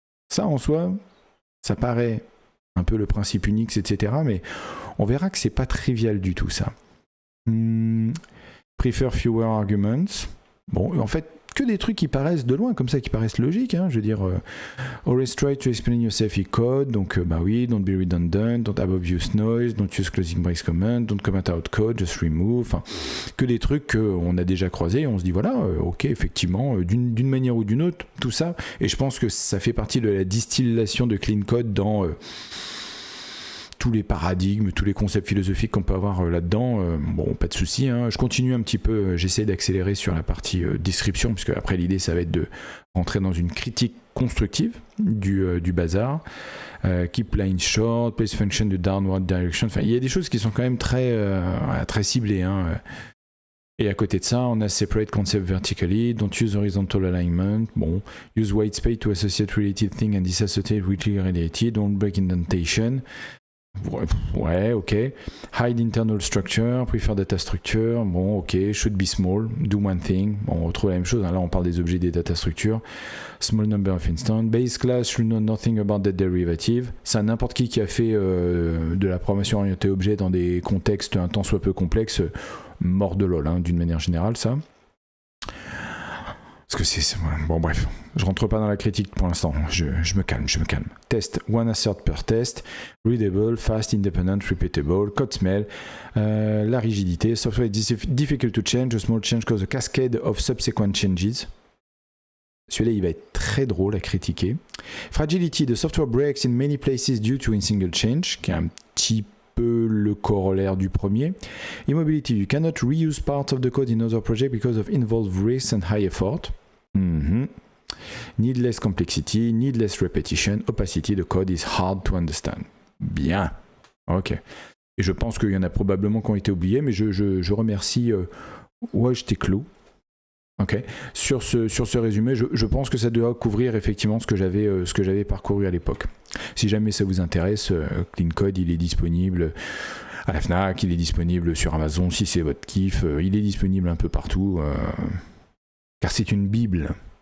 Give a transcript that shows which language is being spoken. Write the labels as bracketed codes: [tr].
[fr] Ça, en soi, ça paraît un peu le principe Unix, etc. Mais on verra que c'est pas trivial du tout, ça. [en] Prefer fewer arguments. [fr] Bon, en fait, que des trucs qui paraissent de loin, comme ça, qui paraissent logiques. Hein. Je veux dire, [en] always try to explain yourself in code. [fr] Donc, bah oui, [en] don't be redundant, don't have obvious noise, don't use closing brace command, don't comment out code, just remove. [fr] Enfin, que des trucs qu'on a déjà croisés. Et on se dit, voilà, ok, effectivement, d'une manière ou d'une autre, tout ça. Et je pense que ça fait partie de la distillation de clean code dans tous les paradigmes, tous les concepts philosophiques qu'on peut avoir là-dedans. Bon, pas de souci. Hein. Je continue un petit peu, j'essaie d'accélérer sur la partie description, puisque après l'idée, ça va être de rentrer dans une critique constructive du bazar. [en] Keep line short, place function de downward direction. [fr] Enfin, il y a des choses qui sont quand même très ciblées. Hein. Et à côté de ça, on a [en] separate concept vertically, don't use horizontal alignment, bon, use white space to associate related thing and disassociate with related, don't break indentation. [fr] Ouais, ok. [en] Hide internal structure, prefer data structure, [fr] bon, ok. [en] Should be small, do one thing. [fr] Bon, on retrouve la même chose, hein. Là on parle des objets des data structures. [en] Small number of instants. Base class should know nothing about that derivative. [fr] C'est n'importe qui a fait de la programmation orientée objet dans des contextes un tant soit peu complexes, mort de lol, hein, d'une manière générale, ça. Parce que c'est bon, bref, je rentre pas dans la critique pour l'instant, je me calme. [en] Test, one assert per test, readable, fast, independent, repeatable, code smell, [fr] la rigidité, [en] software is difficult to change, a small change cause a cascade of subsequent changes. [fr] Celui-là, il va être très drôle à critiquer. [en] Fragility, the software breaks in many places due to a single change, [fr] qui est un petit peu le corollaire du premier. [en] Immobility, you cannot reuse parts of the code in other projects because of involved risks and high effort. Needless complexity, needless repetition, opacity, the code is hard to understand. [fr] Bien. Ok. Et je pense qu'il y en a probablement qui ont été oubliés, mais je remercie Wojteklu. Ok. Sur ce résumé, je pense que ça doit couvrir effectivement ce que j'avais parcouru à l'époque. Si jamais ça vous intéresse, Clean Code, il est disponible à la Fnac, il est disponible sur Amazon si c'est votre kiff, il est disponible un peu partout, car c'est une Bible.